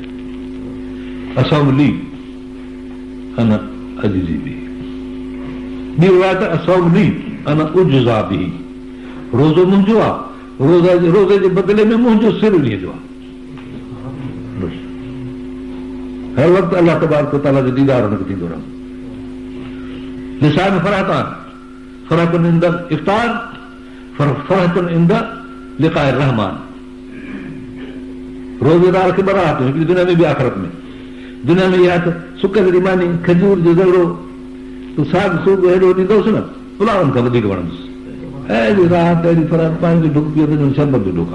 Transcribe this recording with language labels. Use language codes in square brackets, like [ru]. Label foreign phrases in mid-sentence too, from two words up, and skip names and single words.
[ar] الصوم لي أنا [sd] अॼु जी बि ॿी रिवायत [ar] الصوم لي أنا أجزى [sd] बि, रोज़ो मुंहिंजो आहे, रोज़े जे बदिले में मुंहिंजो सिर उन्हीअ जो आहे। हर वक़्तु [ar] الله تبارك وتعالى [sd] जो दीदार हुनखे थींदो रहंदो। [ar] لسان فرحتان فرحة عند إفطار فرحة عند لقاء رحمان. [sd] रोज़ेदार खे ॿ राहतूं, हिकिड़ी दुनिया में बि आख़िरत में। दुनिया में इहा त सुकल जी मानी, खजूर जो ज़रो, तूं साग सूग हेॾो ॾींदोसि न, पुलावनि खां वधीक वणंदुसि। अहिड़ी राहत, अहिड़ी फराहत, पंहिंजो डुक पियो त शरबत जो डुक आहे।